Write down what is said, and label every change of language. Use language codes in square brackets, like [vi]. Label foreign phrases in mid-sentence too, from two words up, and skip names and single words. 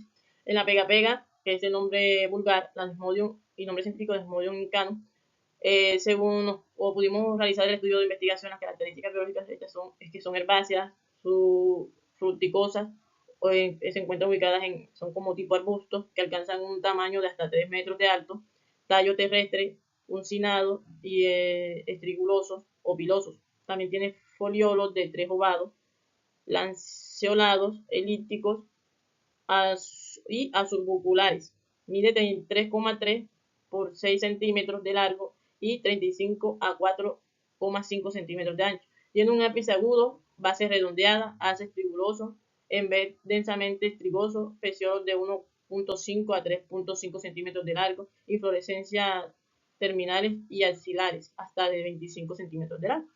[es] En la pega-pega, que es el nombre vulgar, Desmodium, y nombre científico Desmodium incano, según pudimos realizar el estudio de investigación, las características biológicas de estas es que son herbáceas, fructicosas, se encuentran ubicadas son como tipo arbustos que alcanzan un tamaño de hasta 3 metros de alto, tallo terrestre, uncinado y estrigulosos o pilosos. También tiene foliolos de 3 ovados, lanceolados, elípticos y azulbuculares. Mide 3,3 por 6 centímetros de largo y 35 a 4,5 centímetros de ancho. Tiene un ápice agudo, base redondeada, hace estriguloso, en vez densamente estrigoso, peciolos de 1,5 a 3,5 centímetros de largo, inflorescencias terminales y axilares, hasta de 25 centímetros de largo.